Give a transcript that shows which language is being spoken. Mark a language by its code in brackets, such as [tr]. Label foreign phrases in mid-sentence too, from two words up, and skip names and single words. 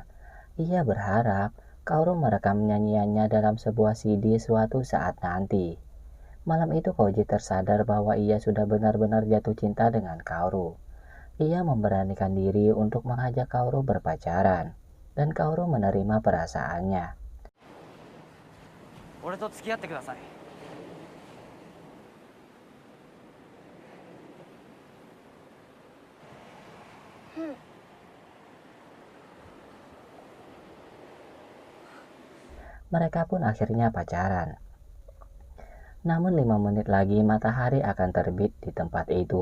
[id] Ia berharap Kaoru merekam nyanyiannya dalam sebuah CD suatu saat nanti. Malam itu Koji tersadar bahwa ia sudah benar-benar jatuh cinta dengan Kaoru. Ia memberanikan diri untuk mengajak Kaoru berpacaran. dan Kaoru menerima perasaannya. [ja] 俺と付き合ってください。 [id] Mereka pun akhirnya pacaran. Namun 5 menit lagi matahari akan terbit di tempat itu.